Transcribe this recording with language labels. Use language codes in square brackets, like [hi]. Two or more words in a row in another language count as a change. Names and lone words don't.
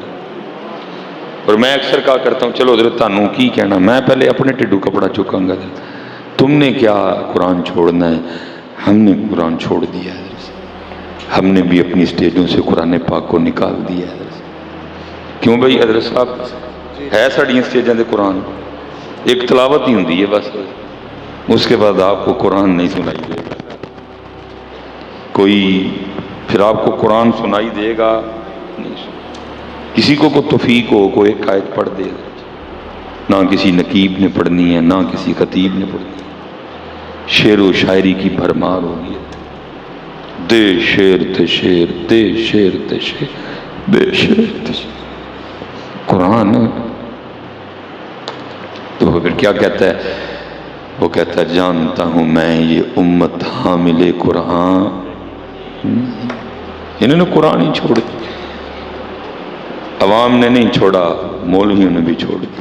[ur] اور میں اکثر کہا کرتا ہوں چلو حضرت [pa] تانوں کی کہنا، میں پہلے اپنے ٹڈو کپڑا چکاں گا، [ur] تم نے کیا قرآن چھوڑنا ہے؟ ہم نے قرآن چھوڑ دیا ہے، ہم نے بھی اپنی سٹیجوں سے قرآن پاک کو نکال دیا ہے۔ کیوں بھائی حضرت صاحب ہے [pa] ساڑیاں سٹیجاں دے [ur] قرآن، ایک تلاوت ہی ہوندی ہے بس، اس کے بعد آپ کو قرآن نہیں سنائی دے گا کوئی، پھر آپ کو قرآن سنائی دے گا نہیں۔ کسی کو توفیق ہو کوئی ایک آیت پڑھ دے، نہ کسی نقیب نے پڑھنی ہے، نہ کسی خطیب نے پڑھنی ہے، شعر و شاعری کی بھرمار ہوگی، [pa] دے شعر تے شعر، دے شعر تے شعر، دے شعر تے شعر، [ur] قرآن۔ تو پھر کیا کہتا ہے؟ وہ کہتا ہے جانتا ہوں میں یہ امت حامل قرآن، انہوں نے قرآن ہی چھوڑ دیا، عوام نے نہیں چھوڑا، مولویوں نے بھی چھوڑ دیا۔